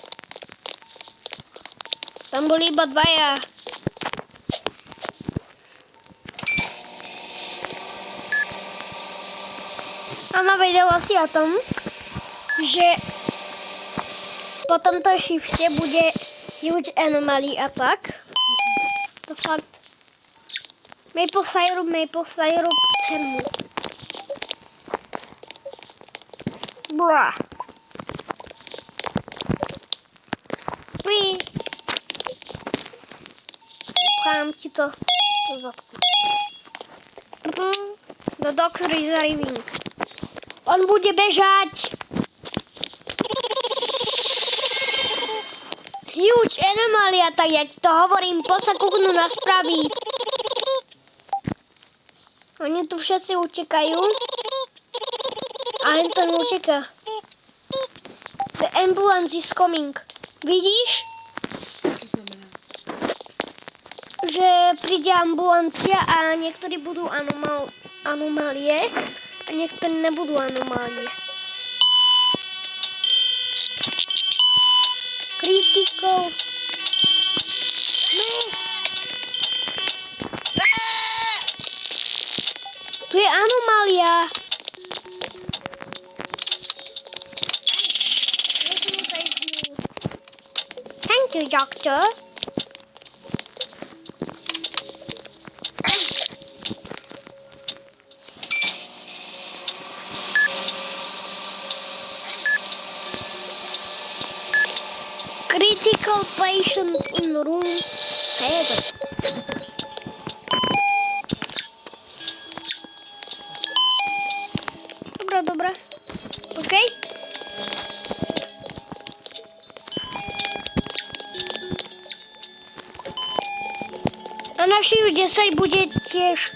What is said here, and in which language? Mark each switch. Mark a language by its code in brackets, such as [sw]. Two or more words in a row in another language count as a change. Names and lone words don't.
[sk] Tam boli iba 2. Ona vedela si o tom, že po tomto shifte bude [en] huge anomaly attack. [sk] To fakt. [en] Maple syrup, [sk] celú. Bra. Pchám ti to do zadku. [en] The doctor is arriving. [sk] On bude bežať. Huge anomália, tak ja ti to hovorím. Poď sa kúknú na správy. Oni tu všetci utekajú. A ten uteká. [en] The ambulance is coming. [sk] Vidíš? Čo znamená? Že príde ambulancia a niektorí budú anomálie a niektorí nebudú anomálie. [en] Critical. [sk] Ne. Tu je anomália. [en] Thank you, doctor. Critical patient in room 7. [sk] Dobra. OK? A na šiu 10 bude tiež.